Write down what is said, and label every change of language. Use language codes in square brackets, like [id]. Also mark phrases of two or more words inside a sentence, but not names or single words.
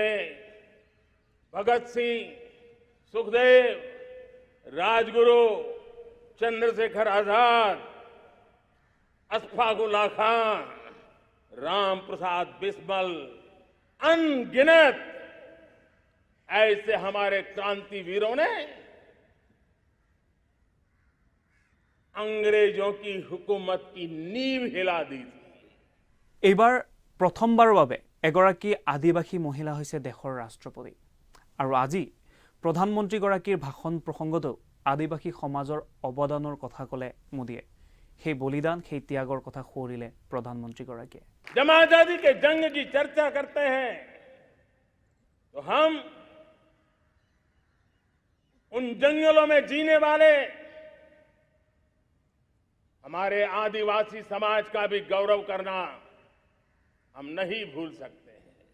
[hi] भगत सिंह, सुखदेव, राजगुरु, चंद्रशेखर आजाद, अशफाक उल्लाह खान, राम प्रसाद बिस्मिल, अनगिनत ऐसे हमारे क्रांतिवीरों ने अंग्रेजों की हुकूमत की नींव हिला दी थी। [as] এইবাৰ প্ৰথমবাৰৰ বাবে এগৰাকী আদিবাসী মহিলা হৈছে দেশৰ ৰাষ্ট্ৰপতি। আৰু আজি প্ৰধানমন্ত্ৰীগৰাকীৰ ভাষণ প্ৰসংগতো আদিবাসী সমাজৰ অৱদানৰ কথা ক'লে মোদীয়ে। সেই বলিদান, সেই ত্যাগৰ কথা সোঁৱৰিলে প্ৰধানমন্ত্ৰীগৰাকীয়ে। [hi] जब आजादी के जंग की चर्चा करते हैं तो हम उन जंगलों में जीने वाले हमारे आदिवासी समाज का भी गौरव करना हम नहीं भूल सकते हैं।